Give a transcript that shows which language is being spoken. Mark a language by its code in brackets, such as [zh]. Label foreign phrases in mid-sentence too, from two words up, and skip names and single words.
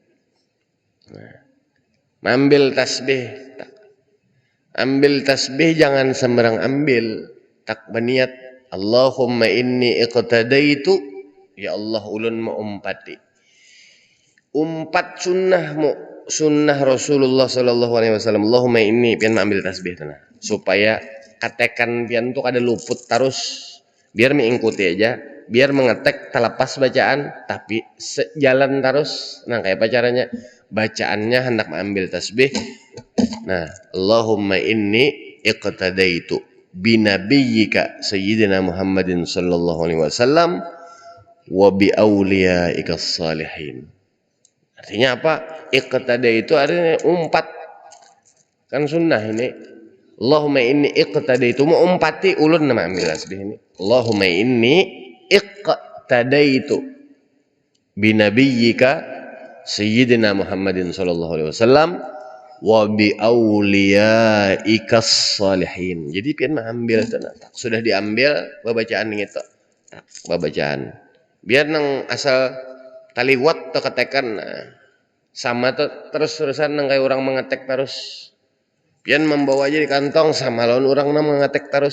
[bjn] Nah, ambil tasbih. Ambil tasbih jangan sembarang ambil. Tak berniat [ar] اللهم إني اقتديت, [bjn] ya Allah ulun mau umpati. Umpat sunnah Rasulullah [ar] صلى الله عليه وسلم. اللهم إني [bjn] pian ambil tasbih tanah supaya katekan pian tuh kada luput terus, biar mengikuti aja, biar mengetek terlepas bacaan tapi sejalan terus. Nah kayak apa caranya? Bacaannya hendak mengambil tasbih. [ar] Nah اللهم إني اقتديت بنبيك سيدنا محمد صلى الله عليه وسلم وبأوليائك صالحين. [bjn] Artinya apa? Iqtada itu artinya umpat. Kan sunnah ini. [ar] اللهم إني اقتديت, [bjn] mau umpati ulun nama ambil tasbih ini. [ar] اللهم إني اقتديت بنبيك سيدنا محمد صلى الله عليه وسلم وبأوليائك صالحين. [bjn] Jadi pian mengambil sudah diambil babacaan gitu. Babacaan. Biar nang asal taliwat atau ketekan sama terus-terusan nang kayak orang mengetek terus. Pian membawa aja di kantong sama lawan orang nang mengetek terus.